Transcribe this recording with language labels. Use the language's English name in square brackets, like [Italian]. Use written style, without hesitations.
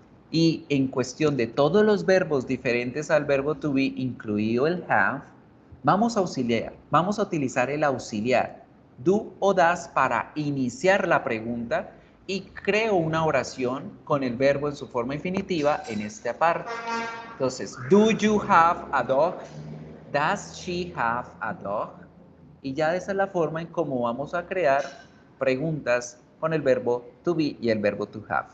[Spanish] Y en cuestión de todos los verbos diferentes al verbo to be, incluido el have, vamos a utilizar el auxiliar do o das para iniciar la pregunta y creo una oración con el verbo en su forma infinitiva en esta parte. [English] Entonces, do you have a dog? Does she have a dog? [Spanish] Y ya esa es la forma en cómo vamos a crear preguntas con el verbo to be y el verbo to have.